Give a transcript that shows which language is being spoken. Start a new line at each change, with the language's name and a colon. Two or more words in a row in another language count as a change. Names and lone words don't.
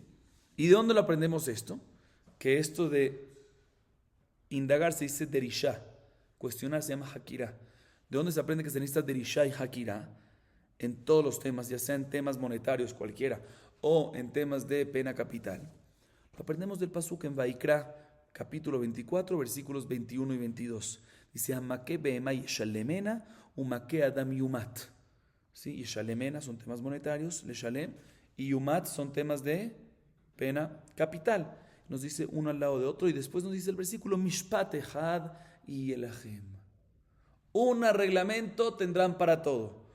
Spanish: ¿Y de dónde lo aprendemos esto? Que esto de indagar se dice derishá, cuestionar se llama hakira. ¿De dónde se aprende que se necesita derishá y hakira? En todos los temas, ya sean temas monetarios cualquiera o en temas de pena capital. Lo aprendemos del pasuk en Vaikra, capítulo 24, versículos 21 y 22. Dice,
Hebrew: מכה בהמה ישלמנה ומכה אדם יומת.
Spanish: ¿Sí? Yeshalemena son temas monetarios, leshalem, y yumat son temas de pena capital. Nos dice uno al lado de otro y después nos dice el versículo
Hebrew: משפט אחד
Spanish: y elahem. Un reglamento tendrán para todo.